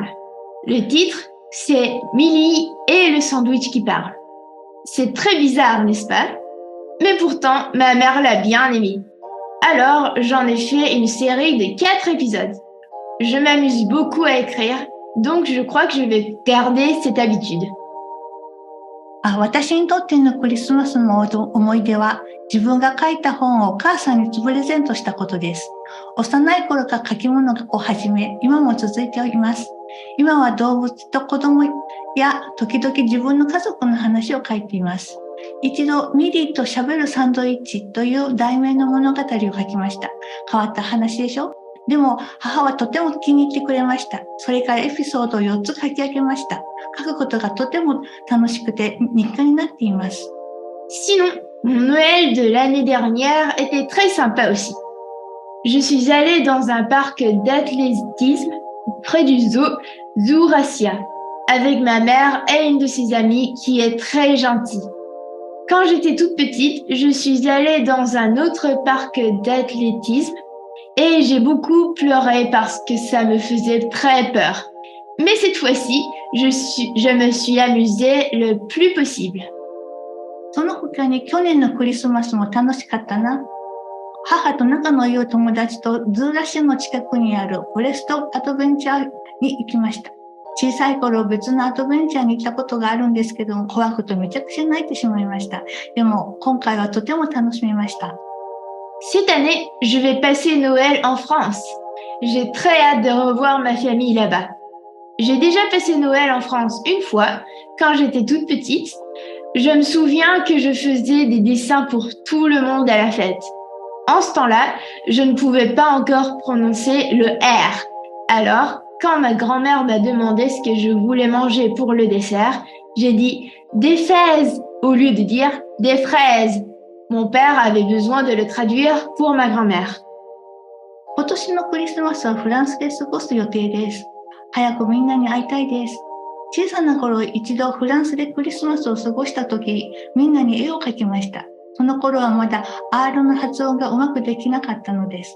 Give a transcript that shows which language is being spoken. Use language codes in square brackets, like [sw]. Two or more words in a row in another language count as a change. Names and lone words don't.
[fr] Le titre, c'est Millie et le sandwich qui parle. C'est très bizarre, n'est-ce pas? Mais pourtant, ma mère l'a bien aimé. Alors, j'en ai fait une série de 4 épisodes. Je m'amuse beaucoup à écrire, donc je crois que je vais garder cette habitude. [ja] 私にとってのクリスマスの思い出は、自分が書いた本をお母さんにプレゼントしたことです。幼い頃から書き物を始め、今も続いています。今は動物と子供や時々自分の家族の話を書いています。一度、ミリーと喋るサンドイッチという題名の物語を書きました。変わった話でしょ？でも、母はとても気に入ってくれました。それからエピソードを4つ書き上げました。書くことがとても楽しくて日課になっています。 [fr] Sinon, mon Noël de l'année dernière était très sympa aussi. Je suis allée dans un parc d'athlétisme près du zoo Zouracia avec ma mère et une de ses amies qui est très gentille. Quand j'étais toute petite, je suis allée dans un autre parc d'athlétisme et j'ai beaucoup pleuré parce que ça me faisait très peur. Mais cette fois-ci, je me suis amusée le plus possible. [ja] その他に去年のクリスマスも楽しかったな。 母と仲の良い友達とズーラ州の近くにあるフォレストアドベンチャーに行きました。小さい頃別のアドベンチャーに行ったことがあるんですけども、怖くてめちゃくちゃ泣いてしまいました。でも今回はとても楽しみました。 [fr] Cette année, je vais passer Noël en France. J'ai très hâte de revoir ma famille là-bas. J'ai déjà passé Noël en France une fois, quand j'étais toute petite. Je me souviens que je faisais des dessins pour tout le monde à la fête. En ce temps-là, je ne pouvais pas encore prononcer le R. Alors, quand ma grand-mère m'a demandé ce que je voulais manger pour le dessert, j'ai dit des fraises au lieu de dire des fraises. Mon père avait besoin de le traduire pour ma grand-mère. [ja] 今年のクリスマスはフランスで過ごす予定です。早くみんなに会いたいです。小さな頃一度フランスでクリスマスを過ごした時、みんなに絵を描きました。その頃はまだ R の発音がうまくできなかったのです。